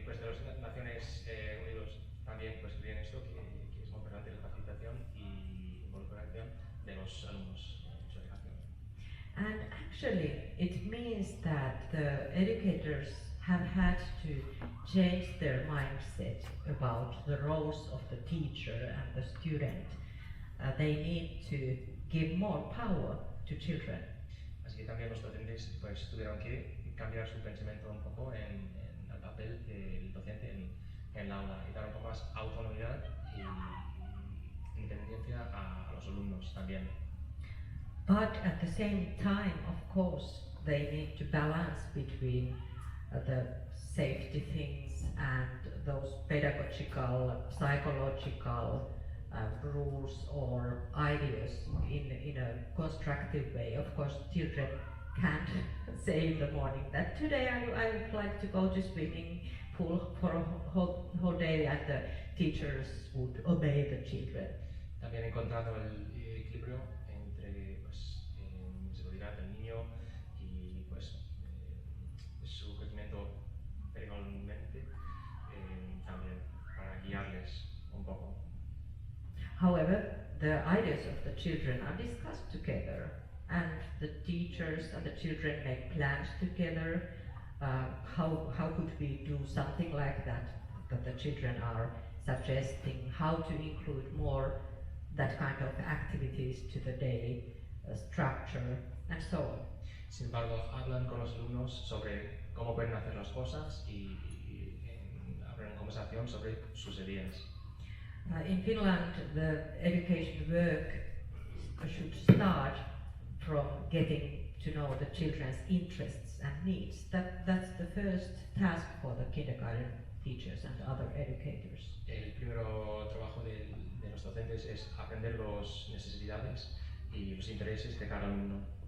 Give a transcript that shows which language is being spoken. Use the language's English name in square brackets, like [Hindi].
[Spanish] Pues de las Naciones Unidas también pues creen esto, que es muy importante la participación y involucración de los alumnos en su educación. [English] And actually, it means that the educators have had to change their mindset about the roles of the teacher and the student. They need to give more power to children. [Spanish] Así que también los docentes pues tuvieron que cambiar su pensamiento un poco en el papel del docente en el aula y dar un poco más autonomía y independencia a los alumnos también. [English] But at the same time, of course, they need to balance between the safety things and those pedagogical, psychological rules or ideas in a constructive way. Of course, children can't say in the morning that today I would like to go to swimming pool for a whole day, and the teachers would obey the children. [Spanish] También encontrando el equilibrio entre pues, seguridad del niño y pues, su crecimiento periódicamente también para guiarles un poco. [English] However, the ideas of the children are discussed together, and the teachers and the children make plans together. How could we do something like that the children are suggesting, how to include more that kind of activities to the daily structure, and so on. [Spanish] Sin embargo, hablan con los alumnos sobre cómo pueden hacer las cosas y abren conversación sobre sus ideas. [English] In Finland, the education work should start from getting to know the children's interests and needs. That's the first task for the kindergarten teachers and other educators. [Spanish] El primer trabajo de los docentes es aprender las necesidades y los intereses de cada alumno.